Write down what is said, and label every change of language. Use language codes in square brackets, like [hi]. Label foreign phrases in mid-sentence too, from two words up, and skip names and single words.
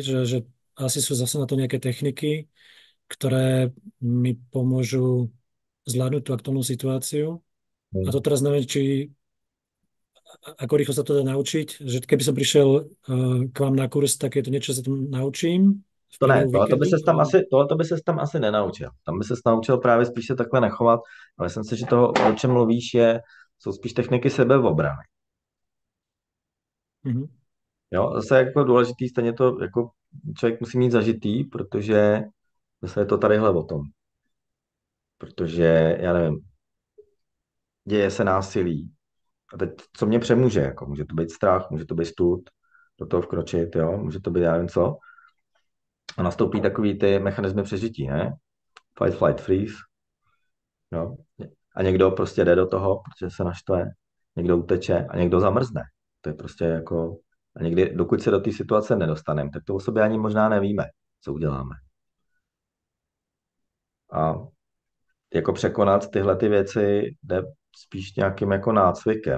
[sk] Že asi sú zase na to nejaké techniky, ktoré mi pomôžu zvládnuť tú aktuálnu situáciu. A to teraz neviem, ako rýchlo sa to dá naučiť, že keby som prišiel k vám na kurz, tak je to niečo, sa tam naučím. [cs] To ne, tohle by ses tam asi nenaučil. Tam by ses naučil právě spíš se takhle nechovat, ale myslím si, že toho, o čem mluvíš, jsou spíš techniky sebeobrany. Mm-hmm. Jo, zase jako důležitý, stejně to jako člověk musí mít zažitý, protože zase je to tadyhle o tom. Protože, já nevím, děje se násilí. A teď, co mě přemůže, jako může to být strach, může to být stud, do toho vkročit, jo, může to být já nevím co. A nastoupí takový ty mechanismy přežití, ne? [en] Fight, flight, freeze, [cs] jo. A někdo prostě jde do toho, protože se naštve, někdo uteče a někdo zamrzne. To je prostě jako... A někdy, dokud se do té situace nedostaneme, tak to o sobě ani možná nevíme, co uděláme. A jako překonat tyhle ty věci jde spíš nějakým jako nácvikem.